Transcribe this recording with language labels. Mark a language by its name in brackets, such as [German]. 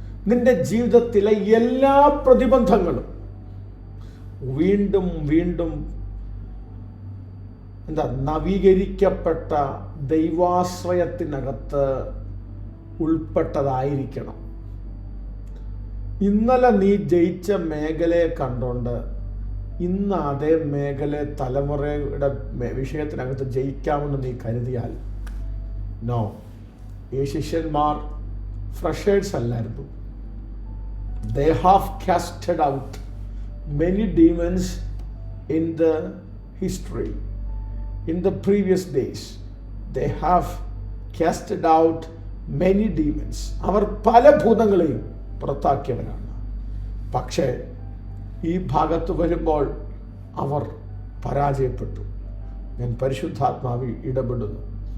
[Malayalam] നിന്റെ ജീവിതത്തിലെ എല്ലാ പ്രതിബന്ധങ്ങളും വീണ്ടും വീണ്ടും നവീകരിക്കപ്പെട്ട ദൈവാശ്രയത്തിനകത്ത് ഉൾപ്പെട്ടതായിരിക്കണം. ഇന്നലെ നീ ജയിച്ച മേഖലയെ കണ്ടുകൊണ്ട് ഇന്ന് അതേ മേഖല തലമുറയുടെ വിഷയത്തിനകത്ത് ജയിക്കാമെന്ന് നീ കരുതിയാൽ നോ. ഈ ശിഷ്യന്മാർ ഫ്രഷേഴ്സ് അല്ലായിരുന്നു. [English] They have casted out many demons in the history. In the previous days, they have casted out many demons. [Malayalam] അവർ പല ഭൂതങ്ങളെയും പുറത്താക്കിയവരാണ്. പക്ഷേ ഈ ഭാഗത്ത് വരുമ്പോൾ അവർ പരാജയപ്പെട്ടു. ഞാൻ പരിശുദ്ധാത്മാവിൽ ഇടപെടുന്നു.